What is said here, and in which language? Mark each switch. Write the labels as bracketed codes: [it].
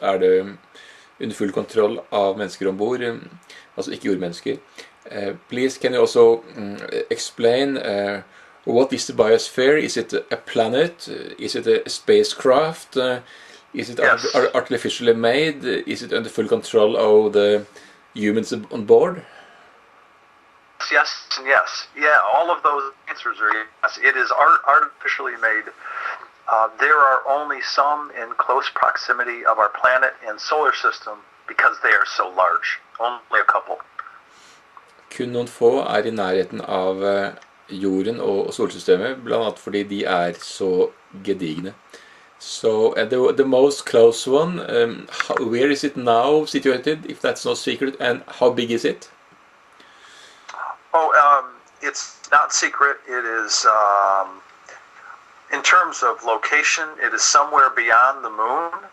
[no] Det under full kontroll av mennesker ombord? Altså ikke jordmennesker. [en] Please, can you also explain what is the biosphere? Is it a planet? Is it a spacecraft? Is it artificially made? Is it under full control of the humans on board? Yes and yes. Yeah, all of those answers are yes. It is artificially made. There are only some in close proximity of our planet and solar system because they are so large. Only a couple. [no] Kun noen få I nærheten av jorden og solsystemet, blant annet fordi de så gedigne. [en] So the most close one, where is it now situated, if that's no secret, and how big is it? It's not secret. It is, in terms of location, it is somewhere beyond the moon.